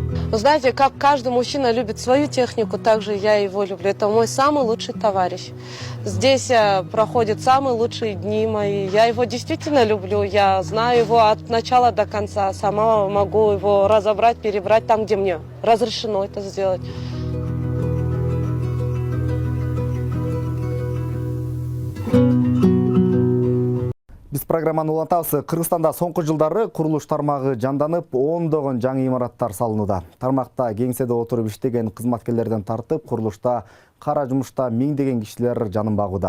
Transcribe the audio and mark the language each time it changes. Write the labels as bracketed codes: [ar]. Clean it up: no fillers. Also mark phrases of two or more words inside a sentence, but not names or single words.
[ru] Вы знаете, как каждый мужчина любит свою технику, так же я его люблю. Это мой самый лучший товарищ. Здесь проходят самые лучшие дни мои. Я его действительно люблю. Я знаю его от начала до конца. Сама могу его разобрать, перебрать там, где мне разрешено это сделать. [ky] Биз программаны улантабыз. Кыргызстанда соңку жылдары курулуш тармагы жанданып, ондогон жаңы имараттар салынууда. Тармакта кеңседе отуруп иштеген кызматкерлерден тартып, курулушта кара жумушта миңдеген кишилер жанын багууда.